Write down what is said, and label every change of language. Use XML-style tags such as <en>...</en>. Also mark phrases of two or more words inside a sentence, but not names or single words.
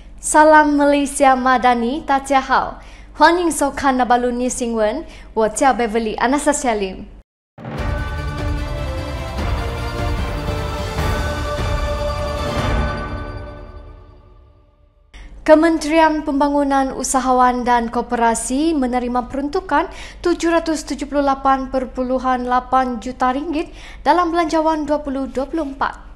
<ms>Salam Malaysia Madani,</ms> <zh>大家好，欢迎收看那巴鲁尼新闻，我叫</zh> <ms>Beverly Anastasia Lim。Kementerian Pembangunan Usahawan dan Koperasi menerima peruntukan RM778.8 juta dalam Belanjawan 2024.</ms>